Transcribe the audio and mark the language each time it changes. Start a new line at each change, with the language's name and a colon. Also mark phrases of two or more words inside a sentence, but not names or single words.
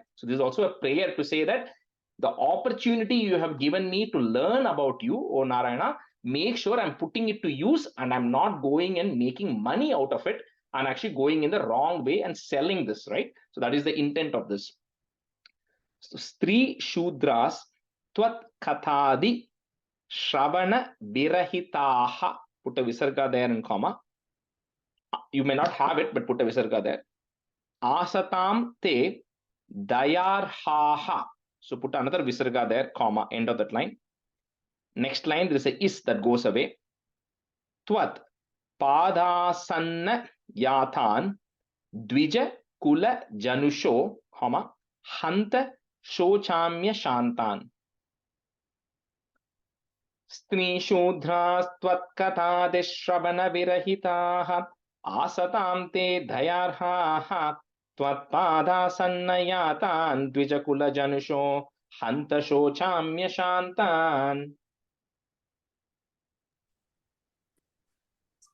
English: So this is also a prayer to say that the opportunity you have given me to learn about you, O Narayana, make sure I'm putting it to use and I'm not going and making money out of it and actually going in the wrong way and selling this, right? So that is the intent of this. So,
Sanskrit: स्त्री शूद्रास् त्वत् कथादि श्रवण विरहिताः.
English: Put a visarga there in comma. You may not have it, but put a visarga there.
Sanskrit: असतां ते दयार्हाः.
English: So put another visarga there, comma, end of that line. Next line, there is a is that goes away.
Sanskrit: त्वत् पादासन्न यातान् द्विज कुल जनुषो, comma, हन्त शोचाम्य शान्तान्. स्त्री शूद्रास् त्वत् कथादिश्रवण विरहिताः असतां ते दयार्हाः त्वत्पादासन्नयातान् द्विजकुलजनुषो हन्तशोचाम्य शान्तान्.